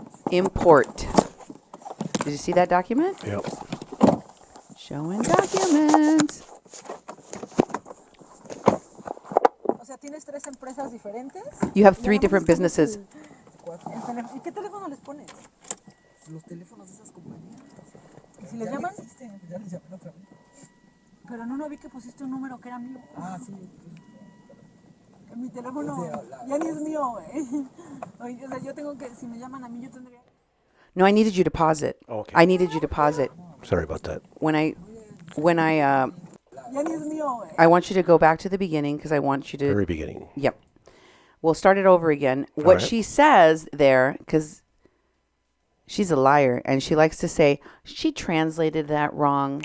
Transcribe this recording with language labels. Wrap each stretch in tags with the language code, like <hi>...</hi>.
<en>Import. Did you see that document? Yep. Showing documents.</en> <es>O sea, tienes 3 empresas diferentes.</es> <en>You have 3 different businesses.</en> <es>¿Y qué teléfono les pones? Los teléfonos de esas compañías. ¿Y si les llaman? Ya les llamé otra vez. Pero no vi que pusiste un número que era mío. Ah, sí. Mi teléfono ya ni es mío, güey. O sea, yo tengo que, si me llaman a mí, yo tendría...</es> <en>No, I needed you to pause it. Okay. I needed you to pause it. Sorry about that. When I</en> <es>Ya ni es mío, güey.</es> <en>I want you to go back to the beginning because I want you to. Very beginning. Yep. We'll start it over again. What right. she says there, because she's a liar, and she likes to say she translated that wrong.</en>